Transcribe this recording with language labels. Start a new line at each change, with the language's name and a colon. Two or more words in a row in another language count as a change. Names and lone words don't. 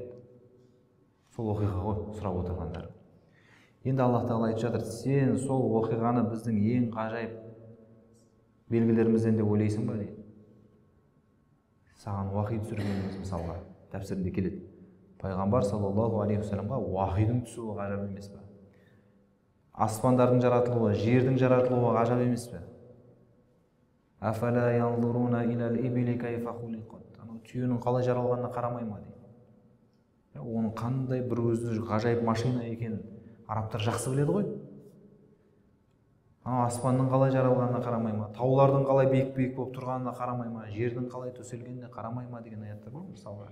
Kazakh: Сол оқиға ғой сұрап отырғандар. Енді Алла Тағала айтып жатыр, сен сол оқиғаны біздің ең ғажайып белгілерімізден деп ойлайсың ба дейді. Саған уахи түсіргеніміз мысалға тәпсірінде келеді. Пайғамбар
Arabic: صلى الله عليه وسلم
Kazakh: уахидің түсуі ғажап емес пе? Аспандардың жаратылуы, жердің жаратылуы ғажап емес пе?
Arabic: أفلا ينظرون إلى الإبل كيف خلقت.
Kazakh: Түйенің қалай жаралғанына қарамай ма дейді. Оның қандай бір өзі ғажайып машина екенін арабтар жақсы біледі ғой. Аспанның қалай жаралғанына қарамай ма, таулардың қалай биік-биік болып тұрғанына қарамай ма, жердің қалай төселгеніне қарамай ма деген аяттар бар мысалға.